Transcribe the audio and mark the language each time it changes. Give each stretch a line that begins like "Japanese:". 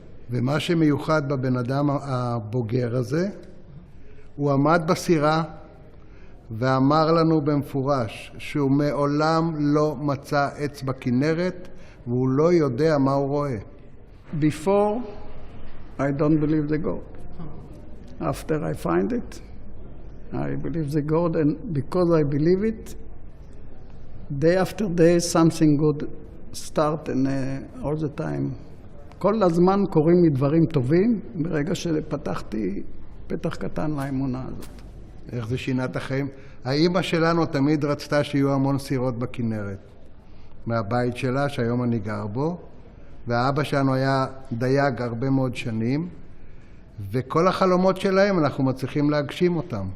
Hebrew: ומה שמיוחד בבן אדם הבוגר הזה, הוא עמד בסירה, ואמר לנו במפורש שהוא מעולם לא מצא עץ בכנרת, והוא לא יודע מה הוא רואה.
English: Before, I don't believe the God. After I find it, I believe the God, and because I believe it, day after day something good start, and all the time.
Hebrew: כל הזמן קוראים לי דברים טובים, ברגע שפתחתי פתח קטן לאמונה הזאת. איך זה שינה את החיים? האמא שלנו תמיד רצתה שיהיו המון סירות בכנרת. מהבית שלה, שהיום אני גר בו, והאבא שלנו היה דייג הרבה מאוד שנים, וכל החלומות שלהם אנחנו מצליחים להגשים אותם.